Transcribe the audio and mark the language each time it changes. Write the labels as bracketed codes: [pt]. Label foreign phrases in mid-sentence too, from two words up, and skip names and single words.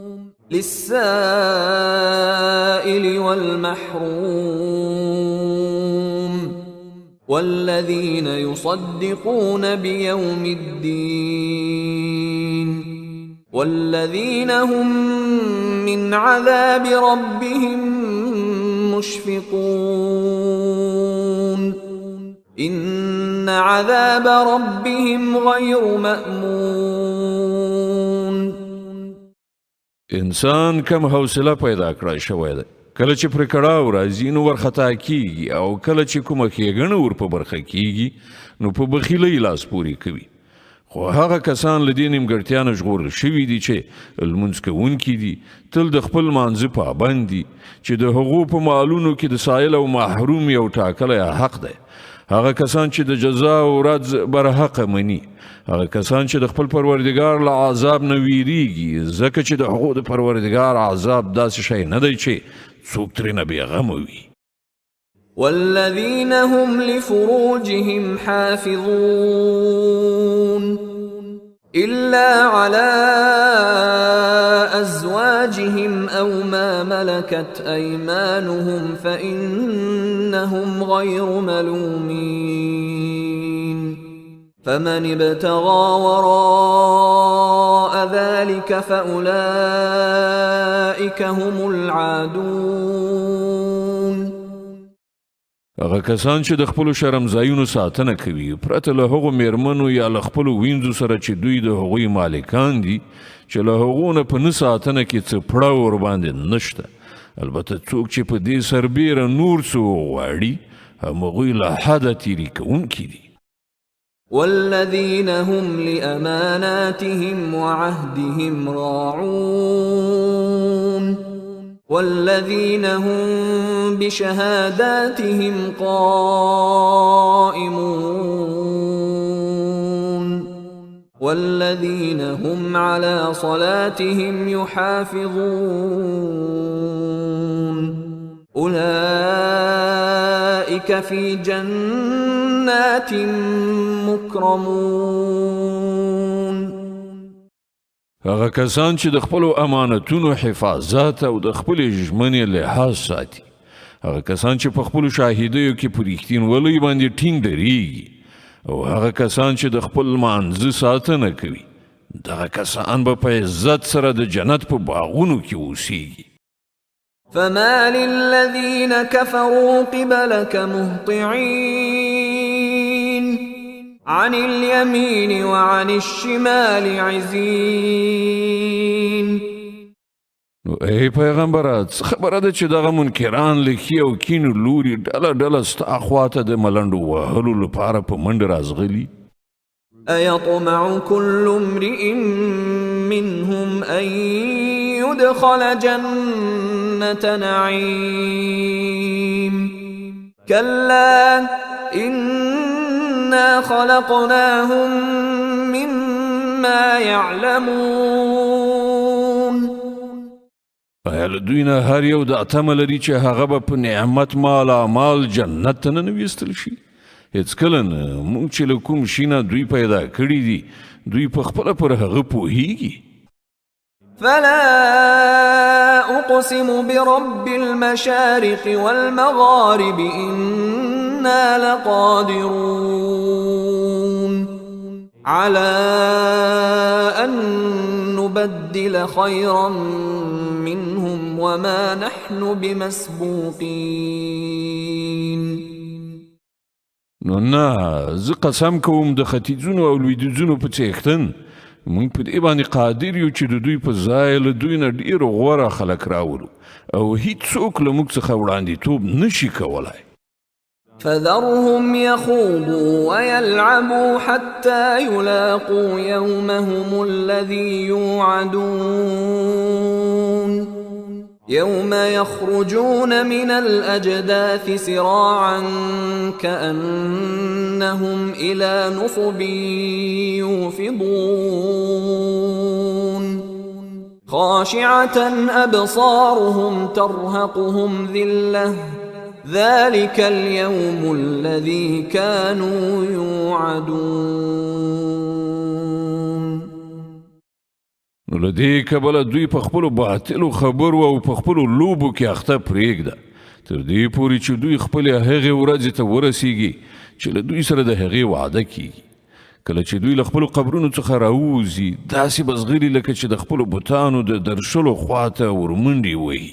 [ar] للسائل والمحروم والذين يصدقون بيوم الدين والذين هم من عذاب ربهم مشفقون إن عذاب ربهم غير مأمون. [ps] انسان کم حوصله پیدا کړای شوی دی کله چې پر کړاو راځي نو ورخطا کیږي او کله چې کومه ښېګڼه ور په برخه کیږي نو په بخیلۍ لاس پورې کوي. خو هغه کسان له دې نیمګړتیا نه ژغورل شوي دي چې لمونځ کوونکي دي، تل د خپل مانځه پابند دي، چې د هغو په مالونو کې د سایل او محروم یو ټاکلی حق دی. هغه کسان چې د جزا او ورځ برحقه مني، هغه کسان چې د خپل پروردګار له عذاب نه ویریږي، ځکه چې د هغو د پروردګار عذاب داسې شی نه دی چې څوک ترېنه بېغمه وي. [ar] والذين هم لفروجهم حافظون إلا على أزواجهم أو ما ملكت أيمانهم فإنهم غير ملومين فمن ابتغى وراء ذلك فأولئك هم العادون. [ps] هغه کسان چې د خپلو شرمځایونو ساتنه کوي پرته له هغو میرمنو یا له خپلو وینځو سره چې دوی د هغوی مالکان دي چې له هغو نه په نه ساتنه کې څه پړه ورباندې نشته. البته څوک چې په دې سربیره نور څه وغواړي همغوی له حده تیري کوونکي دي. [ar] والذين هم لأماناتهم وعهدهم راعون والذين هم بشهاداتهم قائمون والذين هم على صلاتهم يحافظون أولئك في جنات مكرمون. [ps] هغه کسان چې د خپلو امانتونو حفاظت او د خپلې ژمنې لحاظ ساتي، هغه کسان چې په خپلو شاهدیو کې په رښتینولۍ باندې ټینګ درېږي او هغه کسان چې د خپل مانځه ساتنه کوي، دغه کسان به په عزت سره د جنت په باغونو کې اوسیږي. [ar] فما للذين كفروا قبلك مهطعين عن اليمين وعن الشمال عزين. [ps] نو ای پیغمبره څه خبره ده چې دغه منکران له ښې او کینو لوري ډله ډله ستا خواته د ملنډو وهلو لپاره په منډه رازغلي؟ [ar] أيطمع كل امرئ منهم أن يدخل جنة نعيم كلا إنا خلقناهم مما يعلمون. [ps] آیا له دوی نه هر یو دا تمه لري چې هغه به په نعمت مال جنت ته نه ویستل شي؟ هیڅکله نه. موږ چې له کوم شي نه دوی پیدا کړي دي دوی په خپله پر هغه پوهیږي. [ar] فلا أقسم برب المشارق والمغارب إنا لقادرون على أن نبدل خيرا منهم وما نحن بمسبوقين. [ps] نو نه، زه قسم کوم د ختیځونو او لویدیځونو په څښتن موږ په دې باندې قادر یو چې د دوی په ځای له دوی نه ډېر غوره خلک راولو او هیڅوک له موږ څخه وړاندیتوب نشي کولی. [ar] فذرهم يخوضوا ويلعبوا حتى يلاقوا يومهم الذي يوعدون يوم يخرجون من الأجداث سراعا كأنهم إلى نصب يوفضون خاشعة أبصارهم ترهقهم ذلة ذلك اليوم الذي كانوا يوعدون. [ps] نو له دې کبله دوی په خپلو باطلو خبرو او په خپلو لوبو کې اخته پرېږده تر دې پورې چې دوی خپلې هغې ورځې ته ورسیږي چې له دوی سره د هغې وعده کیږي. کله چې دوی له خپلو قبرونو څخه راووځي داسې به ځغلي لکه چې د خپلو بتانو د درشلو خواته ورمنډې وهي.